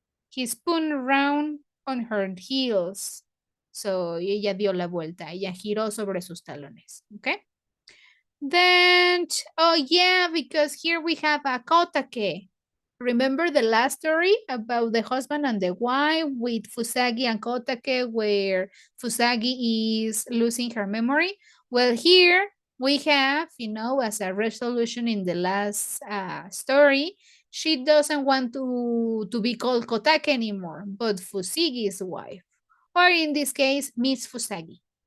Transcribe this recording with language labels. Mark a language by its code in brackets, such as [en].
[en] He spun around on her heels. So [es] ella dio la vuelta, ella giró sobre sus talones. [en] Okay. Then, oh yeah, because here we have a kotake. Remember the last story about the husband and the wife with Fusagi and Kotake, where Fusagi is losing her memory? Well, here we have, as a resolution in the last story, she doesn't want to be called Kotake anymore, but Fusagi's wife, or in this case, Miss Fusagi.